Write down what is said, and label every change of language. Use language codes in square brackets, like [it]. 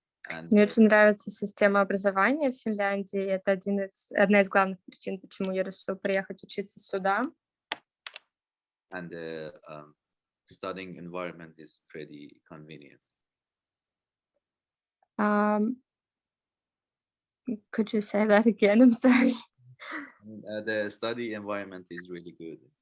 [en] And [ru] Мне очень нравится система образования в Финляндии. Это одна из главных причин, почему я решила приехать учиться сюда. [en] and the studying environment is pretty convenient. Could you say that again? I'm sorry. The study environment is really good.